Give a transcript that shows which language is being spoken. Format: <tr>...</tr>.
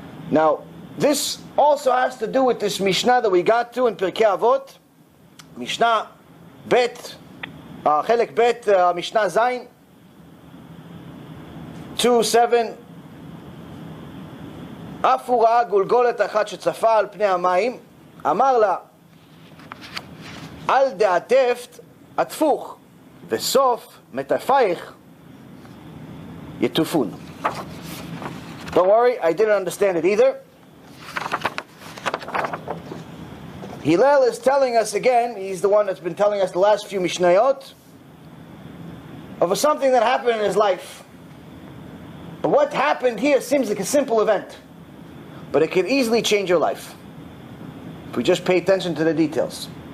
<en>Now, this also has to do with this Mishnah that we got to in Pirkei Avot, Mishnah Bet, Chelek Bet, Mishnah Zayin, 2:7.</en> <he>אף הוא ראה גולגולת אחת שצפה על פני המים, אמר לה, אל דעטפת עטפוך, וסוף מטפייך יטופון.</he> <en>Don't worry, I didn't understand it either. Hillel is telling us again, he's the one that's been telling us the last few Mishnayot, of something that happened in his life. But what happened here seems like a simple event, but it could easily change your life if we just pay attention to the details.</en>